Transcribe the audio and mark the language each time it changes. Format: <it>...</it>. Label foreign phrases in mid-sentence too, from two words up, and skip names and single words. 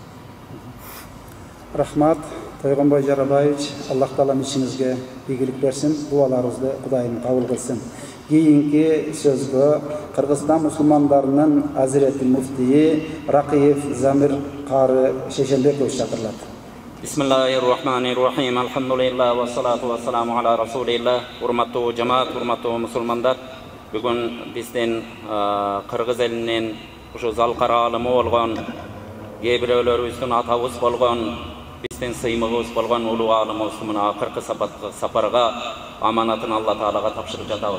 <ky>Рахмат, Тойгонбай Жоробаевич. Аллах Таалам ишиңизге ийгилик берсин, дуаларыңызды Кудайым кабыл кылсын. Кийинки сөзгө Кыргызстан мусулмандарынын Азирети муфтии Ракиев Замир Кары Шешенбекович чакырылат.</ky> <ar>بسم الله الرحمن الرحيم. الحمد لله والصلاة والسلام على رسول الله.</ar> <ky>Урматтуу жамаат, урматтуу мусулмандар. Бүгүн биздин Кыргыз элинин ушу залкара алымы болгон, кээ бирөөлөрүбүздүн атабыз болгон, биздин сыймыгыбыз болгон улуу алымыбызды мына акыркы сапарга аманатын Алла Таалага тапшырып жатабыз.</ky>